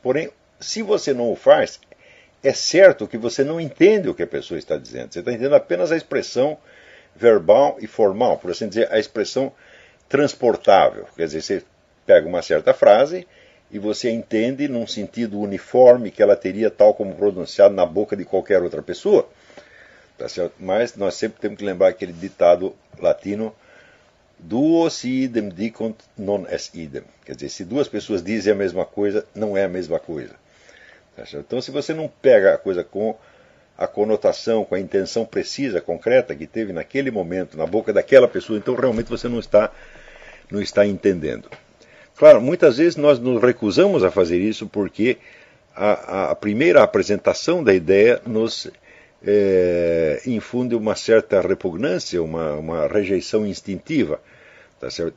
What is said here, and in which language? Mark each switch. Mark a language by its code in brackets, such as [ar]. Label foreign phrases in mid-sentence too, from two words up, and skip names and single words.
[pt] Porém, se você não o faz, é certo que você não entende o que a pessoa está dizendo, você está entendendo apenas a expressão verbal e formal, por assim dizer, a expressão transportável, quer dizer, você pega uma certa frase e você entende num sentido uniforme que ela teria tal como pronunciado na boca de qualquer outra pessoa, tá certo? Mas nós sempre temos que lembrar aquele ditado latino, [la] duo si idem dicunt non est idem, [pt] quer dizer, se duas pessoas dizem a mesma coisa, não é a mesma coisa, tá certo? Então, se você não pega a coisa com a conotação, com a intenção precisa, concreta que teve naquele momento, na boca daquela pessoa, então realmente você não está entendendo. Claro, muitas vezes nós nos recusamos a fazer isso porque a primeira apresentação da ideia nos infunde uma certa repugnância, uma rejeição instintiva, tá certo?